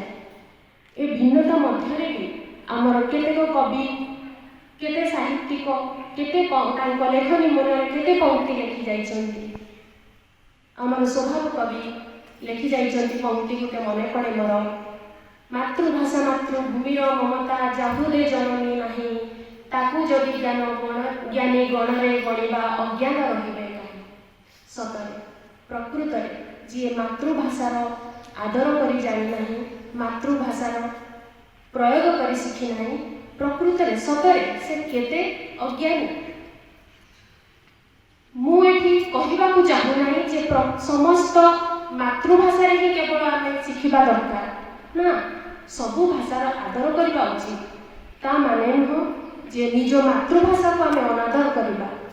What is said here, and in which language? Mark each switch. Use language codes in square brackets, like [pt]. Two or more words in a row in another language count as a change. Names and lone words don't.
[or] ଏ ଭିନ୍ନତା ମଧ୍ୟ ଭି ଆମର କେତେକ କବି କେତେ ସାହିତ୍ୟିକ କେତେ ତାଙ୍କ ଲେଖନୀ ମନ କେତେ ପଂକ୍ତି ଲେଖି ଯାଇଛନ୍ତି। ଆମର ସ୍ୱଭାବ କବି ଲେଖି ଯାଇଛନ୍ତି ପଂକ୍ତି ଗୋଟେ ମନେ ପଡ଼େ ମୋର, ମାତୃଭାଷା ମାତୃଭୂମିର ମମତା ଯାହାରେ ଜନନୀ ନାହିଁ, ତାକୁ ଯଦି ଜ୍ଞାନୀ ଗଣରେ ଗଣିବା ଅଜ୍ଞାନ ରହିବେ କାହିଁ। ସତରେ ପ୍ରକୃତରେ ଯିଏ ମାତୃଭାଷାର ଆଦର କରି ଜାଣି ନାହିଁ, ମାତୃଭାଷାର ପ୍ରୟୋଗ କରି ଶିଖି ନାହିଁ, ପ୍ରକୃତରେ ସତରେ ସେ କେତେ ଅଜ୍ଞାନୀ। ମୁଁ ଏଠି କହିବାକୁ ଚାହୁଁ ନାହିଁ ଯେ ସମସ୍ତ ମାତୃଭାଷା ହିଁ କେବଳ ଆମେ ଶିଖିବା ଦରକାର ନା, ସବୁ ଭାଷାର ଆଦର କରିବା ଉଚିତ। ତା ମାନେ ନୁହେଁ ଯେ ନିଜ ମାତୃଭାଷା କୁ ଆମେ ଅନାଦର କରିବା।